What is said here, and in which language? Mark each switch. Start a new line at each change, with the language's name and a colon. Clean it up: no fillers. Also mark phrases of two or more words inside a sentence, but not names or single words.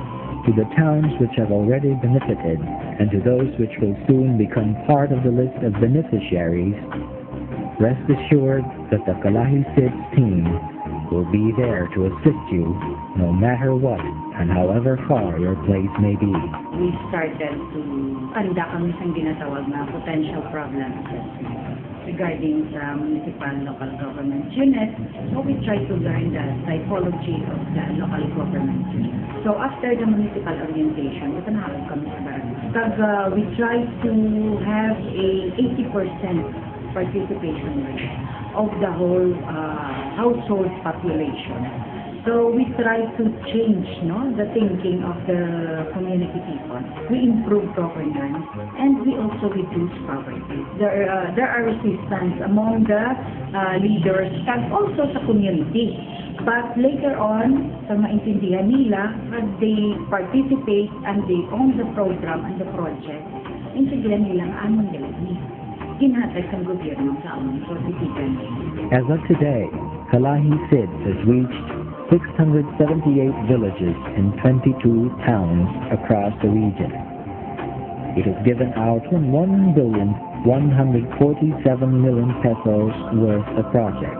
English: To the towns which have already benefited, and to those which will soon become part of the list of beneficiaries, rest assured that the Kalahi-Cidss team will be there to assist you no matter what and however far your place may be. We started to conduct
Hiligaynon: kami sa ginatawag na
English: potential problem assessment regarding sa municipal local government unit. So we try to learn the psychology of the local government unit. So after the municipal orientation,
Filipino: ito na kami sa barangay.
English: We try to have a 80% participation rate of the whole household population. So we try to change the thinking of the community people. We improve governance and we also reduce poverty. There are resistance among the leaders and also
Hiligaynon: sa community.
English: But later on,
Hiligaynon: sa maintindihan nila,
English: they participate and they own the program and the project.
Hiligaynon: Intindihan nila ang among galagi. Ginhatag sa gobyerno sa among positiban.
English: As of today, Kalahi-Cidss has reached 678 villages in 22 towns across the region. It has given out 1,147,000,000 pesos worth of projects.